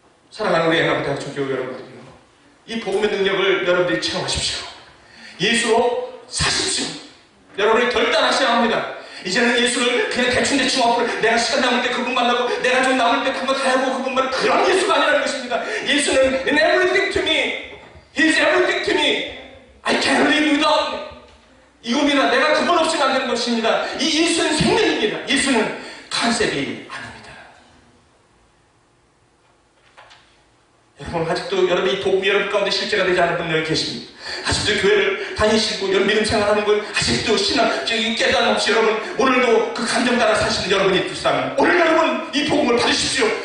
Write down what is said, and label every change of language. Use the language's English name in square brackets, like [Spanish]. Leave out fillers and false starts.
[Korean] 사랑하는 우리 애나부대학교 교회 여러분들이요, 이 복음의 능력을 여러분들이 체험하십시오. 예수로 사십시오. 여러분이 결단하셔야 합니다. 이제는 예수를 그냥 대충 앞으로 내가 시간 남을 때 그분 만나고 내가 좀 남을 때 그거 다 하고 그분 만나고 그런 예수가 아니라는 것입니다. [English] 예수는 in everything to me. He is everything to me. I can't live without him. [Korean] 이겁니다. 내가 그분 없이는 안 되는 것입니다. 이 예수는 생명입니다. 예수는 컨셉이 아닙니다. 여러분, 아직도 여러분이 복음이 여러분 가운데 실제가 되지 않은 분들 계십니다. 아직도 교회를 다니시고 믿음 생활하는 걸 아직도 신앙적인 깨달음 없이 여러분 오늘도 그 감정 따라 사시는 여러분이 있다면 오늘 여러분 이 복음을 받으십시오.